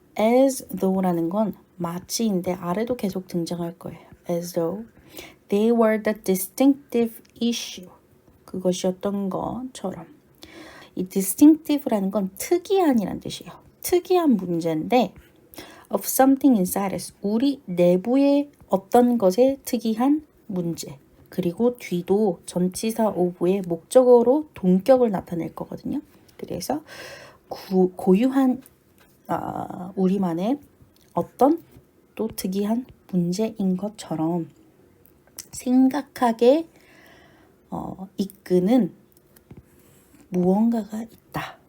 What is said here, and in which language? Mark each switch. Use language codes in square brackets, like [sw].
[ko] as though라는 건 마치인데 아래도 계속 등장할 거예요. [en] as though they were the distinctive issue. [ko] 그것이었던 것처럼. 이 distinctive라는 건 특이한이란 뜻이에요. 특이한 문제인데 [en] of something inside us. [ko] 우리 내부의 어떤 것의 특이한 문제. 그리고 뒤도 전치사 of의 목적어로 동격을 나타낼 거거든요. 그래서 고유한 우리만의 어떤 또 특이한 문제인 것처럼 생각하게 이끄는 무언가가 있다.